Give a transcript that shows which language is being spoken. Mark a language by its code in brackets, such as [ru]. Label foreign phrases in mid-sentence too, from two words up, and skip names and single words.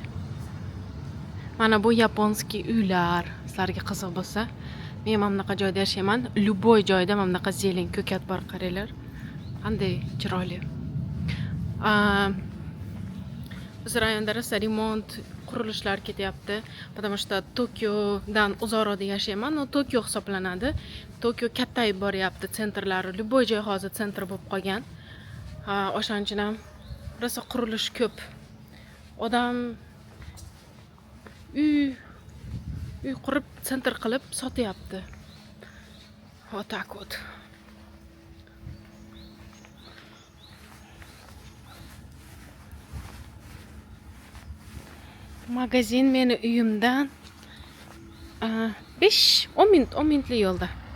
[uz] Mana bu yaponskiy uylar. Sizlarga qiziq bo'lsa, men mana bunaqa joyda yashayman. Любой joyda mana bunaqa zeleng ko'kat bor, qaranglar. Qanday chiroyli. Biz rayonda rosa remont qurilishlar ketyapti. [ru] Потому что [uz] Tokiodan uzoqroqda yashayman. U Tokio hisoblanadi. Tokio kattayib boryapti, sentrlari, любой joy hozir sentr bo'lib qolgan. O'shaning uchun ham rosa qurilish ko'p. Odam uy qurib, sentr qilib sotyapti. [ru] Вот так вот. [uz] Magazin meni uyimdan 5-10 minutli yo'lda.